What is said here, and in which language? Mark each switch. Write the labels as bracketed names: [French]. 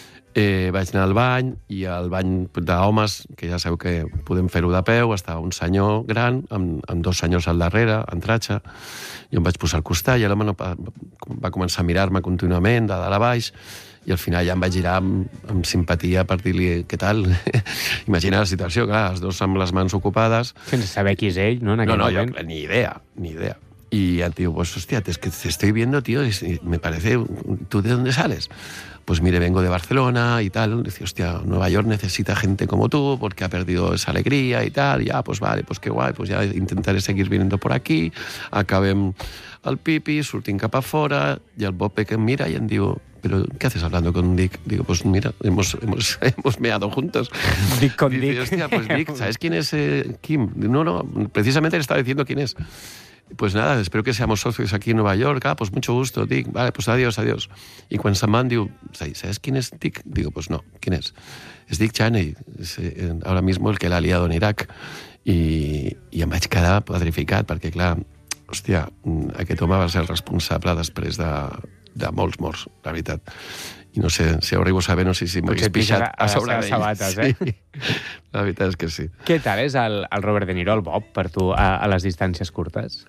[Catalan] Vaig anar al bany i al bany d'homes, que ja sabeu que podem fer-ho de peu, estava un senyor gran amb dos senyors al darrere, en tratxa. Jo em vaig posar al costat i l'home va començar a mirar-me contínuament de dalt a baix. I al final ja em vaig girar amb simpatia per dir-li què tal. Imagina la situació, clar, els dos amb les mans ocupades. Sense saber qui és ell, no? No, jo, clar, ni idea. I et diu, [Spanish] pues, hostia, es que te estoy viendo, tío, y me parece... ¿Tú de dónde sales? Pues mire, vengo de Barcelona y tal. Dice, hostia, Nueva York necesita gente como tú porque ha perdido esa alegría y tal. Y ya, pues vale, pues qué guay, pues ya intentaré seguir viniendo por aquí. [Catalan] Acabem el pipi, surtin cap a fora, i el Bob Peck em mira i em diu... [Spanish] Pero ¿qué haces hablando con Dick? Digo, pues mira, hemos meado juntos. Dick con Dick. Dice, hostia, pues Dick, ¿sabes quién es Kim? No, precisamente le estaba diciendo quién es. Pues nada, espero que seamos socios aquí en Nueva York. Ah, pues mucho gusto, Dick. Vale, pues adiós. Y cuando se van, digo, ¿sabes quién es Dick? Digo, pues no, ¿quién es? Es Dick Cheney, ahora mismo el que la ha liado en Irak. [Catalan] Y me vaig quedar petrificat, [Spanish] porque claro, [Catalan] hostia, aquest home va ser el responsable després de molts morts, la veritat. I no sé si arribo a saber, no sé si m'hagués pixat a sobre d'ells. Sabates, sí. La veritat és que sí. Què tal és el Robert De Niro, el Bob, per tu, a les distàncies curtes?